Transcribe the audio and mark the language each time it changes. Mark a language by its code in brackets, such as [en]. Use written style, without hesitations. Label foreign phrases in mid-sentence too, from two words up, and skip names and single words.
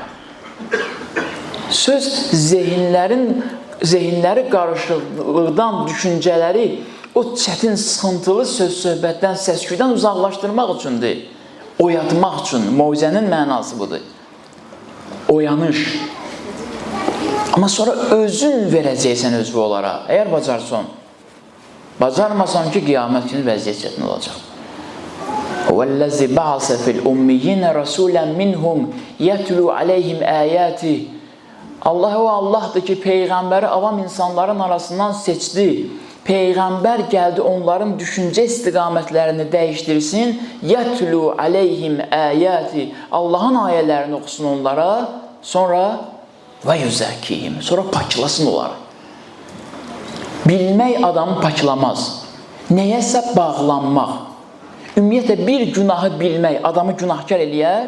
[az] Söz zehinləri qarışıqlıqdan, düşüncələri, o çətin, sıxıntılı söz-söhbətdən, səsküydən uzaqlaşdırmaq üçündür. Oyatmaq üçün, moizənin mənası budur. Oyanış. Amma sonra özün verəcəksən özvü olaraq, əgər bacarsan. Bacarmasan ki, qiyamət günü vəziyyət çətin olacaq. [ar] وَالَّذِي بَعَثَ فِي الْأُمِّيِّينَ رَسُولًا مِنْهُمْ يَتْلُوا عَلَيْهِمْ آيَاتِهِ [az] Allah o Allahdır ki, Peyğəmbəri avam insanların arasından seçdi. Peyğəmbər gəldi, onların düşüncə istiqamətlərini dəyişdirsin. [ar] يَتْلُوا عَلَيْهِمْ آيَاتِهِ [az] Allahın ayələrini oxusun onlara, sonra وَيُزَكِّهِمْ sonra paklasın onları. Bilmək adamı paklamaz. Nəyəsə bağlanmaq. Ümumiyyətlə, bir günahı bilmək adamı günahkar eləyər?